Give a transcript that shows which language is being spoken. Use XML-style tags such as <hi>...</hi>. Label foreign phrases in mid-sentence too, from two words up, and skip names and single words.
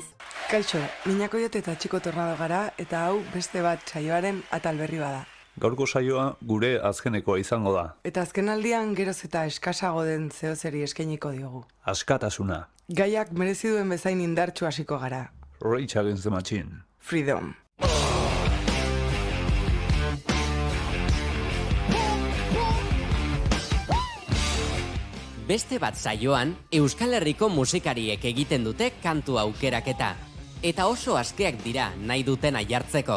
<eu>Kaixo, Miñakoiot eta Txiko Tornado gara eta hau beste bat saioaren atal berri bada. Gaurko saioa gure azkenekoa izango da. Eta azkenaldian geroz eta eskasago den zehozeri eskainiko diogu. Askatasuna. Gaiak merezi duen bezain indartsu hasiko gara. Rage Against the Machine. Freedom. Beste bat saioan, Euskal Herriko musikariek egiten dute kantu aukeraketa. Eta oso askeak dira nahi dutena jartzeko.</eu>